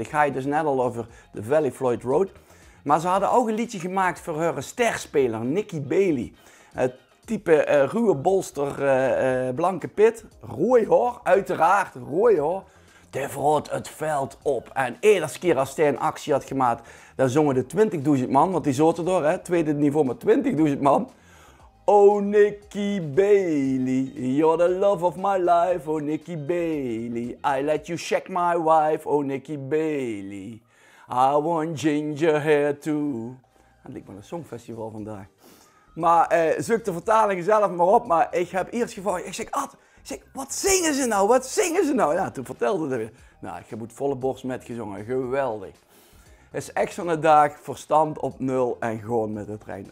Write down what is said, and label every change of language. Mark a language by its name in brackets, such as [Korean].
[Dutch] Ik ga je dus net al over de Valley Floyd Road. Maar ze hadden ook een liedje gemaakt voor hun sterspeler, Nicky Bailey. Het type ruwe bolster, blanke pit, rooi haar, uiteraard rooi haar. Die vrouwt het veld op en iedere keer als hij een actie had gemaakt, dan zongen de 20.000 man, want die zaten door, hè, tweede niveau met 20.000 man. [English] Oh Nicky Bailey, you're the love of my life, oh Nicky Bailey. I let you shake my wife, oh Nicky Bailey. I want ginger hair too. [Dutch] Het lijkt wel een songfestival vandaag. Maar zoek de vertaling zelf maar op, maar ik heb eerst gevraagd, ik zeg, Ad, wat zingen ze nou, wat zingen ze nou? Ja, toen vertelde hij weer, nou, ik heb het volle borst metgezongen, geweldig. Het is echt zo'n dag, verstand op 0 en gewoon met de trein.